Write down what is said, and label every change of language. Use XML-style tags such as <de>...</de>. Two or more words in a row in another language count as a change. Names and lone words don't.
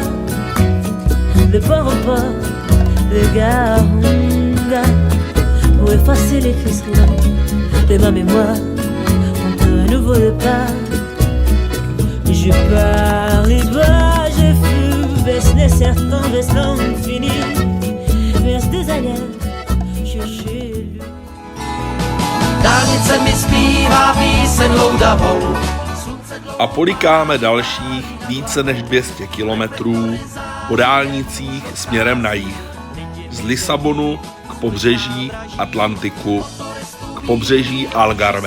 <fr>De port en port, de gare en gare, pour effacer les cristaux de ma mémoire. Quand un nouveau départ, je pars Lisboa, je fus vers les certains vestons finis, vers des ailleurs, chercher lui.</fr> <cs>Dálnice mi zpívá píseň loudavou. A polikáme dalších více než 200 kilometrů po dálnicích směrem na jih. Z Lisabonu k pobřeží Atlantiku, k pobřeží Algarve.</cs>